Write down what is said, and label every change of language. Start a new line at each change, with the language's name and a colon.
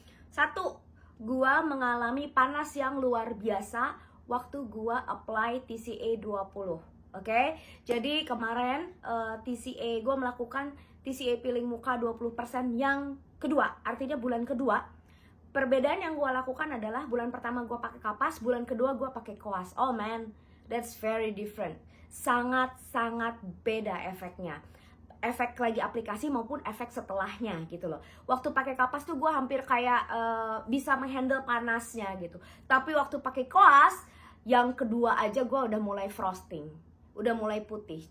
Indonesian: 1, gua mengalami panas yang luar biasa waktu gua apply TCA 20, oke? Jadi kemarin TCA, gua melakukan TCA peeling muka 20% yang kedua, artinya bulan kedua. Perbedaan yang gue lakukan adalah bulan pertama gue pakai kapas, bulan kedua gue pakai koas.
English: Oh man, that's very different.
Indonesian: Sangat-sangat beda efeknya. Efek lagi aplikasi maupun efek setelahnya gitu loh. Waktu pakai kapas tuh gue hampir kayak bisa menghandle panasnya gitu. Tapi waktu pakai koas, yang kedua aja gue udah mulai frosting, udah mulai putih.